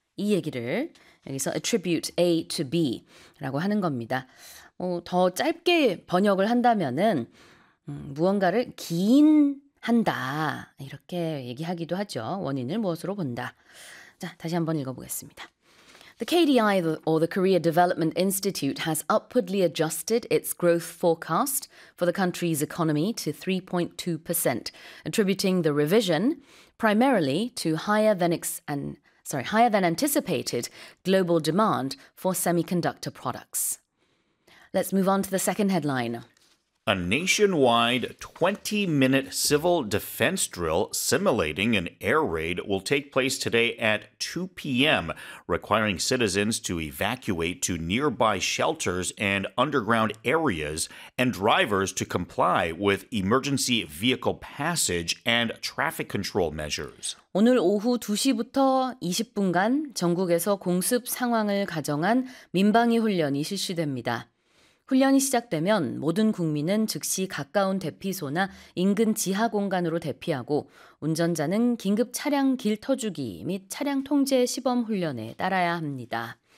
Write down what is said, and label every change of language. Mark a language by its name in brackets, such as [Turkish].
[Korean] 이 얘기를 여기서 [English] attribute A to B [Korean] 라고 하는 겁니다. 더 짧게 번역을 한다면은 무언가를 기인한다 이렇게 얘기하기도 하죠. 원인을 무엇으로 본다. 자, 다시 한번 읽어보겠습니다. [English] The KDI, or the Korea Development Institute, has upwardly adjusted its growth forecast for the country's economy to 3.2%, attributing the revision primarily to higher than anticipated global demand for semiconductor products. Let's move on to the second headline. A nationwide 20-minute civil defense drill simulating an air raid will take place today at 2 p.m., requiring citizens to evacuate to nearby shelters and underground areas and drivers to comply with emergency vehicle passage and traffic control measures. [Korean] 오늘 오후 2시부터 20분간 전국에서 공습 상황을 가정한 민방위 훈련이 실시됩니다. 훈련이 시작되면 모든 국민은 즉시 가까운 대피소나 인근 지하 공간으로 대피하고 운전자는 긴급 차량 길 터주기 및 차량 통제 시범 훈련에 따라야 합니다.